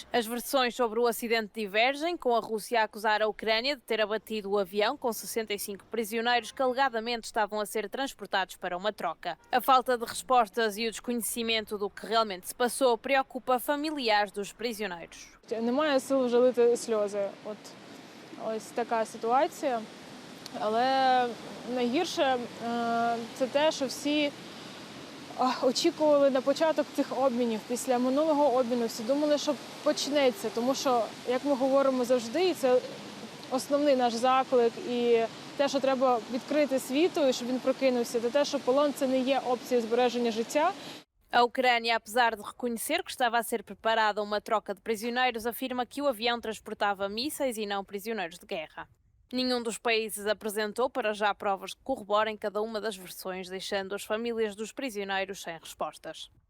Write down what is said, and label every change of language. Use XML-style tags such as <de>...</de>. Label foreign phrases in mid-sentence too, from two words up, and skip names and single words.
<pt>As versões sobre o acidente divergem, com a Rússia a acusar a Ucrânia de ter abatido o avião com 65 prisioneiros que alegadamente estavam a ser transportados para uma troca. A falta de respostas e o desconhecimento do que realmente se passou preocupa familiares dos prisioneiros.</pt> <uk>Немає сил вже лити сльози. Ось така ситуація. Але найгірше це те, що всі очікували на початок цих обмінів. Після минулого обміну всі думали, що почнеться. Тому що, як ми говоримо завжди, і це основний наш заклик і те, що треба відкрити світу, щоб він прокинувся, та те, що полон – це не є опцією збереження життя.</uk> <pt>A Ucrânia, apesar de reconhecer que estava a ser preparada uma troca de prisioneiros, afirma que o avião transportava mísseis e não prisioneiros de guerra. Nenhum dos países apresentou para já provas que corroborem cada uma das versões, deixando as famílias dos prisioneiros sem respostas.</pt>